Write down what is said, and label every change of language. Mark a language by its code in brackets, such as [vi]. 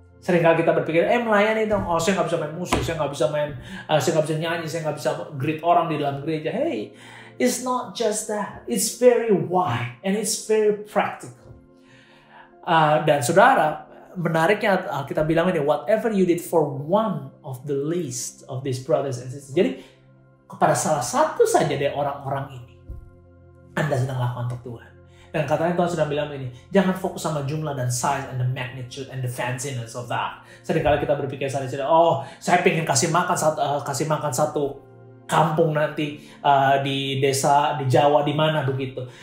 [id] Seringkali kita berpikir, melayani dong, saya nggak bisa main musik, saya nggak bisa nyanyi, saya nggak bisa greet orang di dalam gereja. [en] Hey, it's not just that. It's very wide and it's very practical. [id] Dan saudara, menariknya kita bilang ini, [en] whatever you did for one of the least of these brothers and sisters. [id] Jadi kepada salah satu saja dari orang-orang ini, Anda sedang lakukan untuk Tuhan. Dan katanya Tuhan sudah bilang ini, jangan fokus sama jumlah dan size [en] and the magnitude and the fanciness of that. [id] Seringkali kita berpikir saya pengen kasih makan satu kampung nanti di desa, di Jawa, di mana begitu.